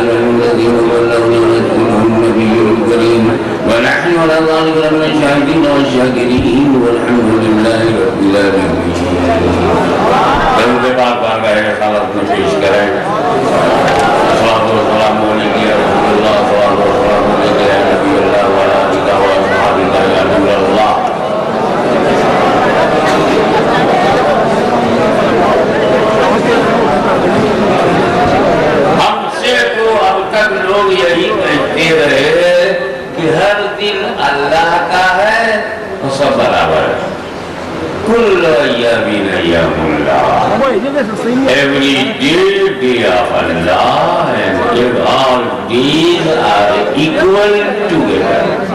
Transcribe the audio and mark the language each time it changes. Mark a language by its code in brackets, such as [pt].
[ar] الذين بلغنا رسوله النبي الكريم ونحن على ذلك من الشاهدين والشاكرين والحمد لله رب العالمين. [ur] درود پاک بارگاہ رسالت میں پیش کریں. [ar] صلاۃ و سلام علیکم یا رسول اللہ، صلاۃ و سلام علیکم یا نبی اللہ وعلی آلہ و اصحابہ یا نور اللہ. [ur] ہم سے تو اب تک لوگ یہی کہتے رہے کہ ہر دن اللہ کا ہے اور سب برابر ہے. [ar] کل ایام ایام اللہ. [en] Every day of Allah and all days are equal together.